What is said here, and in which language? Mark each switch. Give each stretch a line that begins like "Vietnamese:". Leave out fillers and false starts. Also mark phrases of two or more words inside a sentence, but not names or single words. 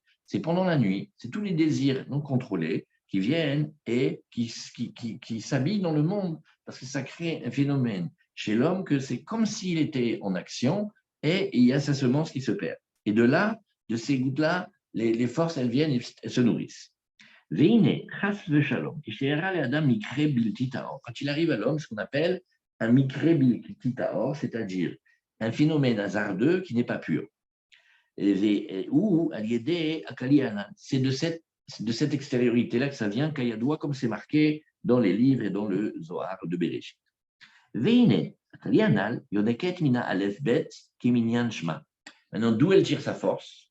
French: C'est pendant la nuit, c'est tous les désirs non contrôlés qui viennent et qui s'habillent dans le monde, parce que ça crée un phénomène chez l'homme que c'est comme s'il était en action et il y a sa semence qui se perd. Et de là, de ces gouttes-là, les forces, elles viennent et elles se nourrissent. Quand il arrive à l'homme, ce qu'on appelle un
Hebrew: מקרה בלתי טהור,
French: c'est-à-dire un phénomène hasardeux qui n'est pas pur. Ou c'est de cette extériorité-là que ça vient, Kayadoua, comme c'est marqué dans les livres et dans le Zohar de Bereshit. Maintenant, d'où elle tire sa force?